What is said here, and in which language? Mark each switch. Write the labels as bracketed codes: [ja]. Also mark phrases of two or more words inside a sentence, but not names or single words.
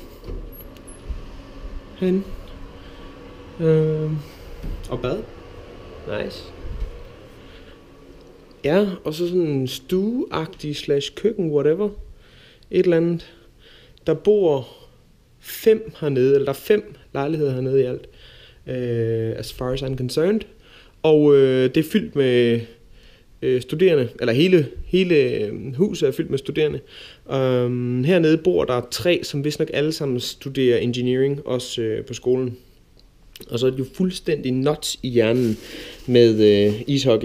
[da] Herinde. Og bad. Nice. Ja, og så sådan en stueagtig / køkken, whatever. Et eller andet. Der bor 5 hernede, eller der er 5 lejligheder hernede i alt. [en] As far as I'm concerned. [da] Og det er fyldt med studerende, eller hele huset er fyldt med studerende. Hernede bor der 3, som vist nok alle sammen studerer engineering, også på skolen. Og så er det jo fuldstændig nuts i hjernen med ishockey.